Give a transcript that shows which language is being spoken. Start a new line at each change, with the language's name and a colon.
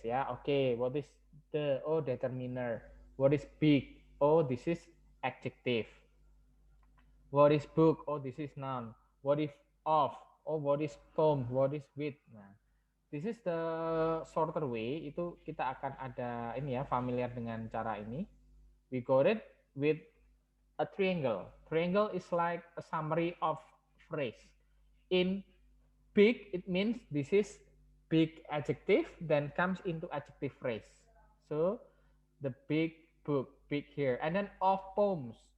English: Okay, what is the determiner? What is big? This is adjective. What is book? This is noun. What is of? What is poem? What is with? Nah, this is the shorter way.
Indonesian: Itu kita akan ada ini familiar dengan cara ini.
English: We got it with a triangle. Triangle is like a summary of phrase. In big, it means this is big adjective, then comes into adjective phrase. So the big book, big here, and then of poems.